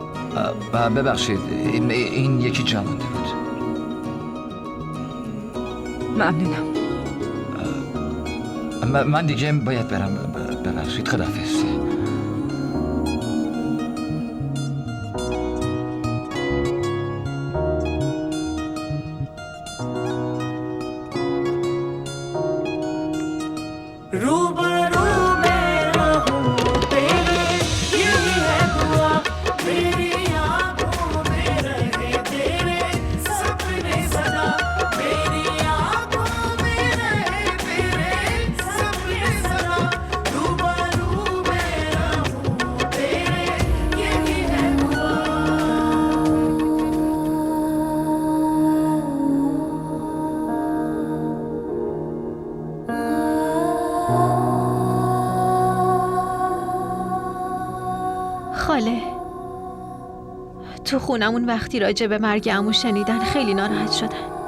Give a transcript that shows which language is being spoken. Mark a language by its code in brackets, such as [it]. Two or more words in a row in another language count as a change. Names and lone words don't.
[fa] ببخشید این یکی جا مونده بود. ممنونم. من دیگه باید برم. ببخشید، خداحافظ. [hi] रूबरू मेरा हूँ तेरे, यही है दुआ मेरी आँखों में रहे तेरे सपने सदा, मेरी आँखों में रहे तेरे सपने सदा, रूबरू मेरा हूँ तेरे, यही है दुआ. [fa] خاله، تو خونمون وقتی راجع به مرگ عمو شنیدن خیلی ناراحت شدن.